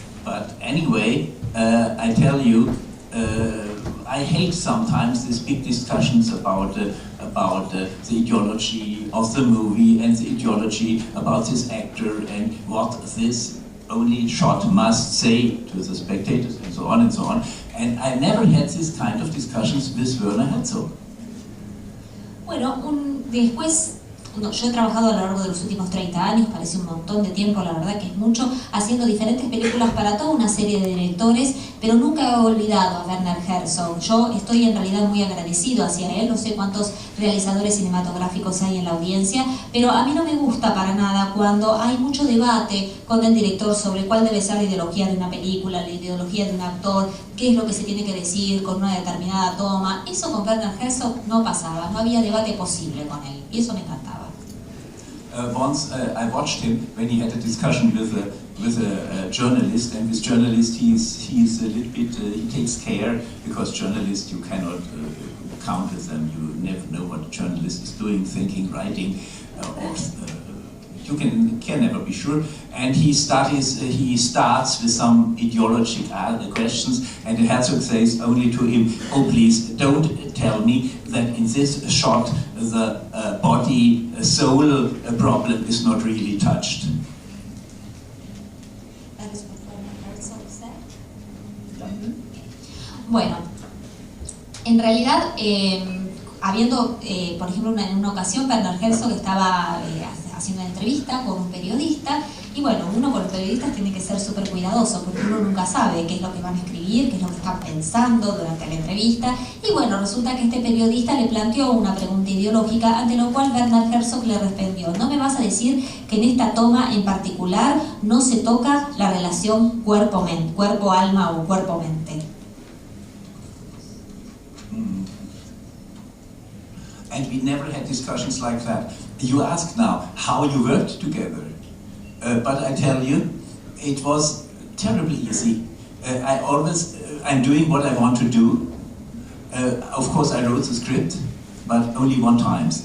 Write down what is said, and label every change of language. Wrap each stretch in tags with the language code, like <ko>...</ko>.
<en>But anyway, I tell you, I hate sometimes these big discussions about the ideology of the movie and the ideology about this actor and what this only shot must say to the spectators and so on and so on. And I never had this kind of discussions with Werner Herzog.</en> <es>Bueno, después, yo he trabajado a lo largo de los últimos 30 años, parece un montón de tiempo, la verdad que es mucho, haciendo diferentes películas para toda una serie de directores, pero nunca he olvidado a Werner Herzog. Yo estoy en realidad muy agradecido hacia él, no sé cuántos realizadores cinematográficos hay en la audiencia, pero a mí no me gusta para nada cuando hay mucho debate con el director sobre cuál debe ser la ideología de una película, la ideología de un actor, qué es lo que se tiene que decir con una determinada toma. Eso con Werner Herzog no pasaba, no había debate posible con él, y eso me encantaba.</es> <en>Once I watched him when he had a discussion with a journalist, and this journalist he's a little bit he takes care, because journalists you cannot count with them. You never know what a journalist is doing, thinking, writing, or you can never be sure. And he starts with some ideological questions, and Herzog says only to him, "Oh, please don't tell me that in this shot the body soul problem is not really touched." That is what Werner Herzog said.</en> <es>Bueno, en realidad, habiendo, por ejemplo, en una ocasión Werner Herzog estaba haciendo una entrevista con un periodista, y bueno, uno con los periodistas tiene que ser súper cuidadoso porque uno nunca sabe qué es lo que van a escribir, qué es lo que están pensando durante la entrevista, y bueno, resulta que este periodista le planteó una pregunta ideológica, ante lo cual Werner Herzog le respondió: "¿No me vas a decir que en esta toma en particular no se toca la relación cuerpo-alma o cuerpo-mente?"</es> <en>And we never had discussions like that. You ask now how you worked together, but I tell you, it was terribly easy. I'm doing what I want to do. Of course, I wrote the script, but only one time.</en>